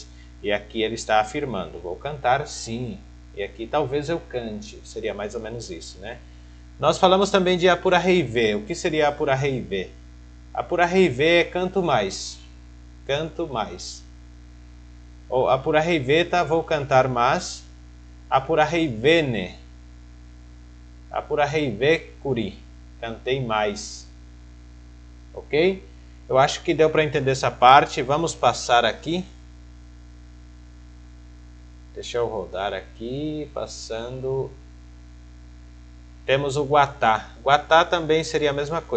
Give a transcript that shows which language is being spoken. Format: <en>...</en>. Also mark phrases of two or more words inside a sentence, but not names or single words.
<pt>E aqui ele está afirmando, vou cantar sim. E aqui talvez eu cante. Seria mais ou menos isso, né? Nós falamos também de Apuraheivê. O que seria Apuraheivê? Apuraheivê é canto mais. Canto mais. Ou Apuraheiveta, vou cantar mais.</pt> <gn>Apuraheivene. Apuraheivê Kuri.</gn> <pt>Cantei mais. Ok? Eu acho que deu para entender essa parte. Vamos passar aqui. Deixa eu rodar aqui. Passando. Temos o Guatá. Guatá também seria a mesma coisa.</pt>